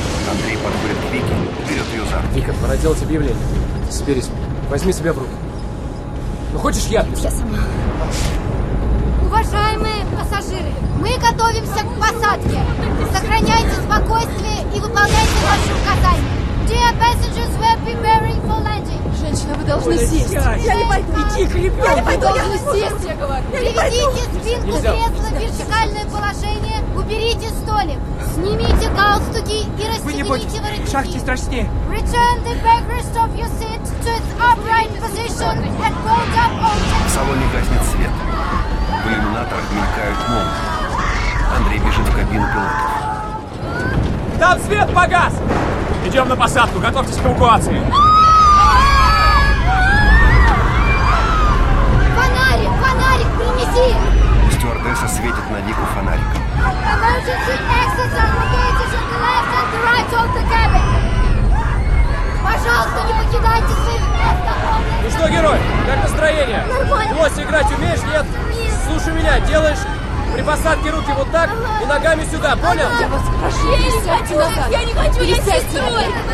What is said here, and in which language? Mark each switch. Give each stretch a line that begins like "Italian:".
Russian: Андрей подходит к Вике, берет ее за руку. Вика, пора делать объявление. Соберись, возьми себя в руки. Ну, хочешь я? Я сама. Уважаемые пассажиры, мы готовимся к посадке. Сохраняйте спокойствие и выполняйте ваши указания.
English: Dear passengers, we'll be ready for landing.
Russian: Женщина, Вы должны сесть. Я не пойду. Иди к ребенку. Вы должны сесть, я говорю. Приведите спинку кресла в вертикальное положение. Уберите столик. Снимите галстуки и расстегните воротники. Вы не бойтесь. В шахте страшнее.
English: Return the backrest of your seat to its upright position and pull down all checks.
Russian: В салоне гаснет свет. В иллюминаторах мелькают молнии. Андрей бежит в кабину пилотов. Там свет погас! Идем на посадку, готовьтесь к эвакуации! Фонарик, фонарик, принеси! Стюардесса светит на Нику фонариком.
English: Emergency exits are located on the left and the right of the cabin!
Russian: Пожалуйста, не покидайте своих мест! Ну что, герой, как настроение? Нормально! Лось, играть умеешь, нет? Нет! Слушай меня, делаешь... При посадке руки вот так и ногами сюда, понял? Я вас прошу, я не хочу, я не хочу, я с сестрой!